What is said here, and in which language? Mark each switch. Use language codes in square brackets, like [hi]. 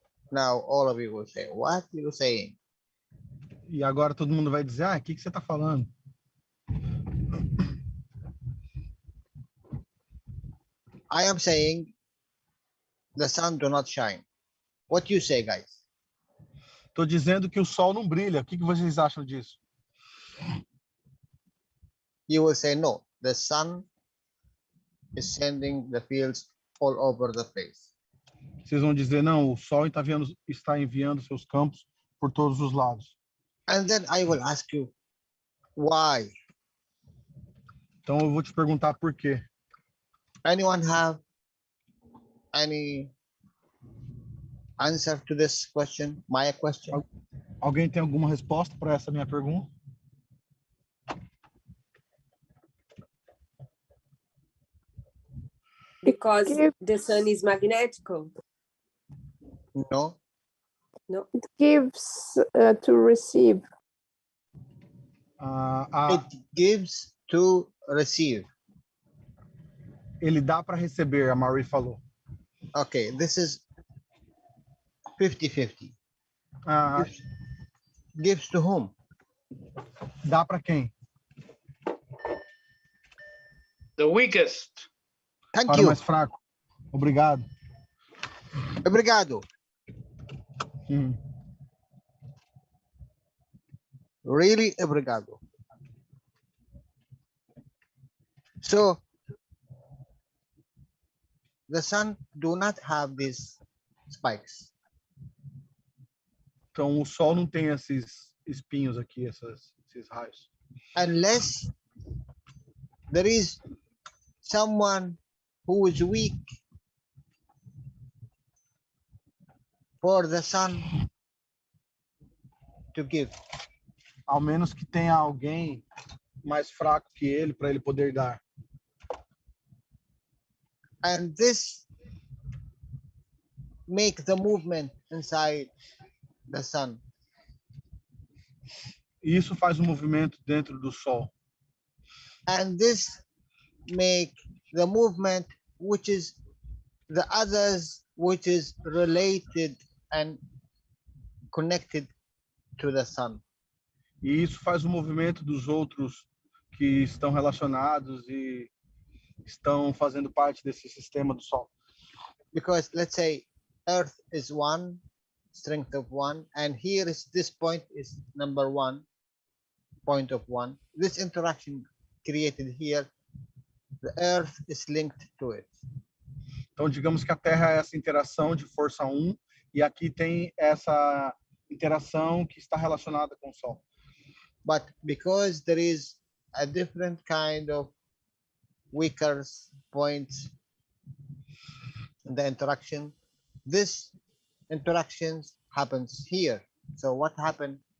[en] Now all of you will say, what are you saying? [pt] E agora todo mundo vai dizer, o que você está falando? [en] I am saying the sun do not shine. What do you say, guys? [pt] Estou dizendo que o Sol não brilha. O que vocês acham disso? [en] You will say, no, the sun is sending the fields all over the place. [pt] Vocês vão dizer, não, o Sol está enviando seus campos por todos os lados. [en] And then I will ask you, why? [pt] Então eu vou te perguntar por quê. [en] Anyone have any answer to this question? My question? [pt] Alguém tem alguma resposta para essa minha pergunta? [en] Because the sun is magnetical. No. No. It gives to receive. It gives to receive. [pt] Ele dá para receber, a Marie falou. [en] Okay, this is 50-50. Gives to whom? [pt] Dá para quem? [en] The weakest. Thank [pt] Para o [en] you. [pt] mais fraco. Obrigado. Obrigado. [en] Really [pt] obrigado. [en] So the sun do not have these spikes. [pt] Então o Sol não tem esses espinhos aqui, esses raios. [en] Unless there is someone who is weak for the sun to give. [pt] Ao menos que tenha alguém mais fraco que ele para ele poder dar. [en] And this make the movement inside the sun. [pt] E isso faz um movimento dentro do Sol. [en] And this make the movement which is the others which is related and connected to the sun. [pt] E isso faz o movimento dos outros que estão relacionados e estão fazendo parte desse sistema do Sol. [en] Because let's say Earth is one, strength of one, and here is this point is number one, point of one. This interaction created here, the Earth is linked to it. [pt] Então, digamos que a Terra é essa interação de força 1 e aqui tem essa interação que está relacionada com o Sol. [en] But because there is a different kind of weaker points in the interaction, this interactions happens here. So what happened?